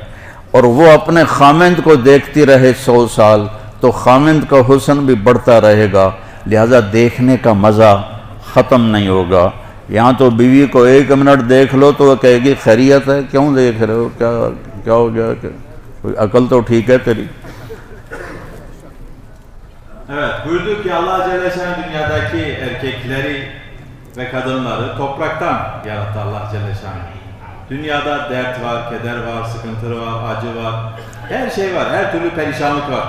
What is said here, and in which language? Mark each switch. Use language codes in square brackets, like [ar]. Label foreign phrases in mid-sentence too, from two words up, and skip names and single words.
[hi] और वो अपने खामिंद को देखती रहे 100 साल तो खामिंद का हुस्न भी बढ़ता रहेगा, लिहाजा देखने का मज़ा ख़त्म नहीं होगा। यहाँ तो बीवी को 1 मिनट देख लो तो वह कहेगी खैरियत है, क्यों देख रहे हो, क्या क्या हो गया, कोई अकल तो ठीक है तेरी। [tr] Evet, buyurdu ki Allah Celle Şanlı dünyadaki erkekleri ve kadınları topraktan yarattı Allah Celle Şanlı. Dünyada dert var, keder var, sıkıntı var, acı var, her şey var, her türlü perişanlık var.